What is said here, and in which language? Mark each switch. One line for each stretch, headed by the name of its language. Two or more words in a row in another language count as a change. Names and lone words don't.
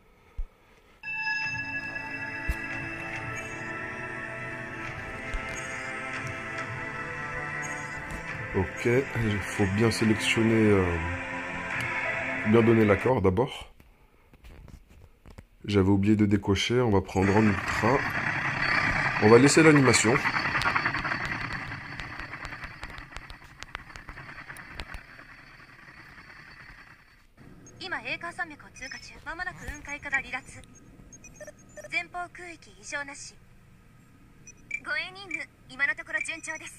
French: Ok, il faut bien sélectionner, bien donner l'accord d'abord. J'avais oublié de décocher, on va prendre en ultra. On va laisser l'animation.
Japanese: 今エーカー山脈を通過中。まもなく雲海から離脱。前方空域異常なし。護衛任務今のところ順調です。